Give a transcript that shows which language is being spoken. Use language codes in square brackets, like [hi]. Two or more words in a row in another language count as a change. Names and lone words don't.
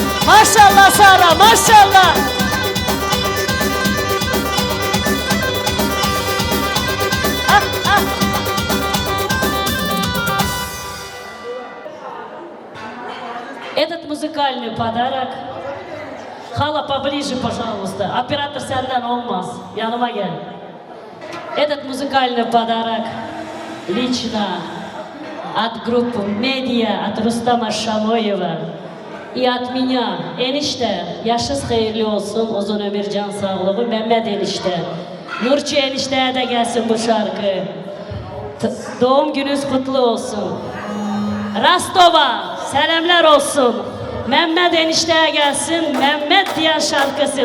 [tr] Maşallah Sara, maşallah. [ru] Этот музыкальный подарок. Хала, поближе, пожалуйста. [tr] Оператор senden olmaz. Yanıma gel. [ru] Этот музыкальный подарок лично от группы «Медиа», от Рустама Шамоева и от меня. [tr] Enişte, yaşınız hayırlı olsun, uzun ömür, can sağlığı. Mehmet enişte. Nurçu enişteye de gelsin bu şarkı. Doğum gününüz kutlu olsun. Rastova, selamlar olsun. Mehmet enişteye gelsin, Mehmet diyen şarkısı.